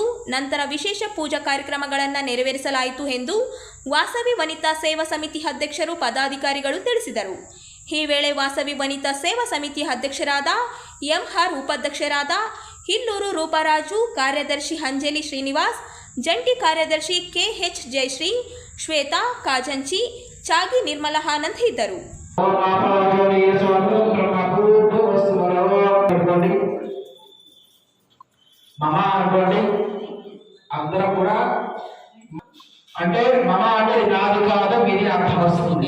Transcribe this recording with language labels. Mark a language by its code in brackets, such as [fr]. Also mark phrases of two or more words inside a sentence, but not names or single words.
[kn] ನಂತರ ವಿಶೇಷ ಪೂಜಾ ಕಾರ್ಯಕ್ರಮಗಳನ್ನು ನೆರವೇರಿಸಲಾಯಿತು ಎಂದು ವಾಸವಿ ವನಿತಾ ಸೇವಾ ಸಮಿತಿ ಅಧ್ಯಕ್ಷರು, ಪದಾಧಿಕಾರಿಗಳು ತಿಳಿಸಿದರು. ಈ ವೇಳೆ ವಾಸವಿ ವನಿತಾ ಸೇವಾ ಸಮಿತಿ ಅಧ್ಯಕ್ಷರಾದ ಎಂಆರ್, ಉಪಾಧ್ಯಕ್ಷರಾದ ಹಿಲ್ಲೂರು ರೂಪರಾಜು, ಕಾರ್ಯದರ್ಶಿ ಅಂಜಲಿ ಶ್ರೀನಿವಾಸ್, ಜಂಟಿ ಕಾರ್ಯದರ್ಶಿ ಕೆಎಚ್ ಜಯಶ್ರೀ, ಶ್ವೇತಾ ಕಾಜಂಚಿ, ಚಾಗಿ ನಿರ್ಮಲಾ ಆನಂದ್ ಇದ್ದರು. [te] అందరూ కూడా అంటే మమ అంటే నాది కాదు మీది అర్థం వస్తుంది.